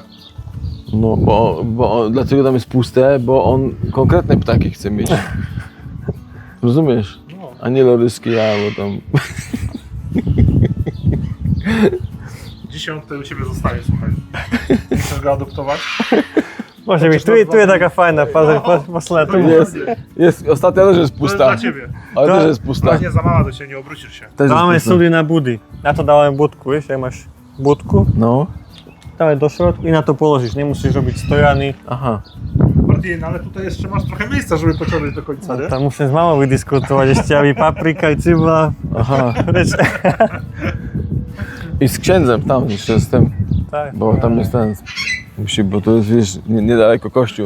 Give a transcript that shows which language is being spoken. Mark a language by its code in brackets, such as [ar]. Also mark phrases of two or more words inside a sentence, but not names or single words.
[pl] No, bo dlaczego tam jest puste? Bo on konkretne ptaki chce mieć. Rozumiesz? No. A nie loryski, albo tam... Dzisiaj on tutaj u ciebie zostaje, słuchaj. Nie chcesz go adoptować? [sk] Môže byť, tu je taká fajná, posledná. Tu [pl] Jest, ostatnia też jest To jest pusta. dla ciebie. Ale też jest pusta. Ona nie za mała do ciebie, nie obrócisz się. Też jest [sk] Dáme [pl] pusta. [sk] súdy na budy. Na to dávame budku, vieš, jak máš budku, No, dávaj do środku i na to položíš. Nemusíš robiť stojany. aha. [pl] Martin, ale tutaj jeszcze masz trochę miejsca, żeby pociągnąć do końca, nie? [sk] Tam musím s mamou vydiskutovať ešte, aby paprika i cibula. [pl] Aha. [sk] Vieš, [pl] I z księdzem tam jeszcze z tym, [sk] tak. [pl] bo tam jest ten Musi, bo to jest, wiesz, niedaleko kościół.